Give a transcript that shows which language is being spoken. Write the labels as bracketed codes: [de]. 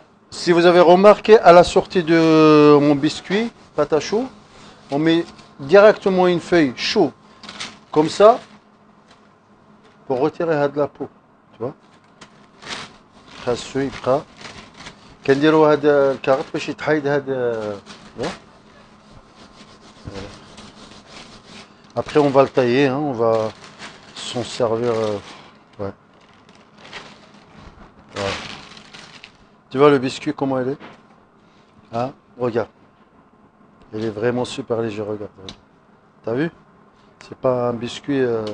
[fr] Si vous avez remarqué à la sortie de mon biscuit, pâte à chaud, on met directement une feuille chaude, comme ça, pour retirer de la peau. Tu vois? [ar] كنديروا هذا الكارت باش يتحيد هذا. [fr] Après on va le tailler, hein, on va s'en servir. Ouais. Voilà. Tu vois le biscuit comment il est? Hein? Regarde. Il est vraiment super léger, regarde. T'as vu? C'est pas un biscuit.